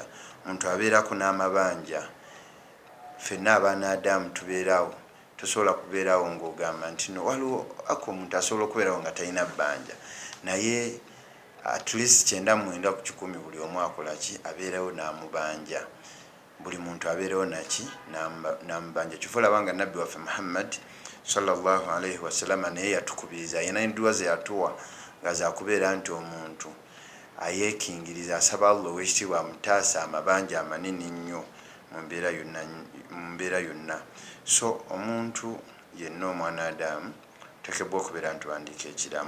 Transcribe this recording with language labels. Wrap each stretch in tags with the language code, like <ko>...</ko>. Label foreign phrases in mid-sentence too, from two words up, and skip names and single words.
<lg>Omuntu abeerako n'amabanja. Ffenna abaanadamu tubeerawo, tosobola kubeerawo ng'ogamba nti no waliwo ako omuntu asobola okubeerawo nga talina bbanja, naye</lg> <en>at least</en> <lg>99 ku 100 buli omu akola ki abeerawo n'amubanja. Buli muntu abeerawo naki n'amubanja. Kyova olaba nga nabbi waffe Muhammad</lg> <ar>صلى الله عليه وسلم</ar> <lg>naye yatukubiriza, yena enduwa ze yatuwa nga zakubeera nti omuntu ayeekingiriza asaba Allah ow'ekitiibwa amutaasa amabanja amanene nnyo mu mbeera yonna. So omuntu yenna omwanadamu tekebwa okubeera nti wandiika ekiraamu.</lg>